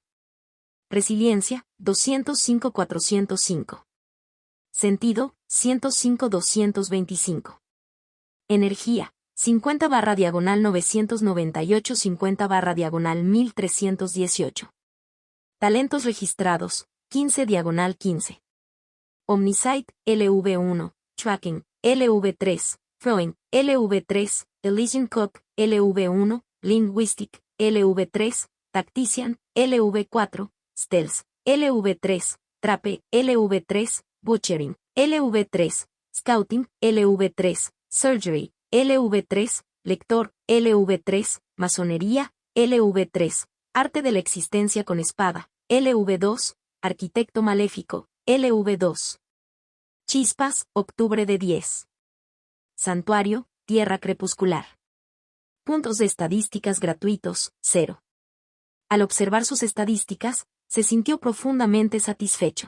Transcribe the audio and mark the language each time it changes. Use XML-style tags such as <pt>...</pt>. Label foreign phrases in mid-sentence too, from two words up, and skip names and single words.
<es>Resiliencia, 205-405. Sentido, 105-225. Energía, 50/-998 50/-1318. Talentos registrados, 15/15.</es> <en>Omnisite, LV1, Tracking, LV3, Throwing, LV3, Elysian Cook, LV1, Linguistic, LV3, Tactician, LV4, Stealth, LV3, Trape, LV3, Butchering, LV3, Scouting, LV3, Surgery, LV3, Lector, LV3, Masonería, LV3,</en> <es>Arte de la existencia con espada, LV2, Arquitecto maléfico, LV2. Chispas, octubre de 10. Santuario, tierra crepuscular. Puntos de estadísticas gratuitos, 0. Al observar sus estadísticas, se sintió profundamente satisfecho.</es>